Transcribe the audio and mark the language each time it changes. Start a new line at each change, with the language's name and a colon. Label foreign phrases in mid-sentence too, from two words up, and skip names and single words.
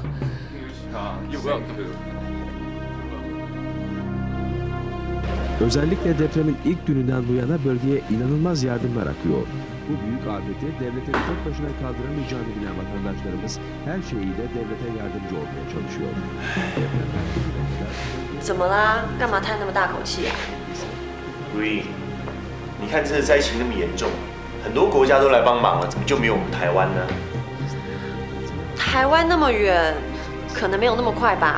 English: You're welcome.
Turkish: Özellikle depremin ilk gününden bu yana bölgeye inanılmaz yardımlar akıyor. Bu büyük afeti devletin tek başına kaldıramayacağını bilen vatandaşlarımız her şeyiyle devlete yardımcı olmaya çalışıyor.
Chinese: 怎么啦？干嘛叹那么大口气啊？ Green， 你看这次灾情那么严重，很多国家都来帮忙了，怎么就没有我们台湾呢？台湾那么远，可能没有那么快吧。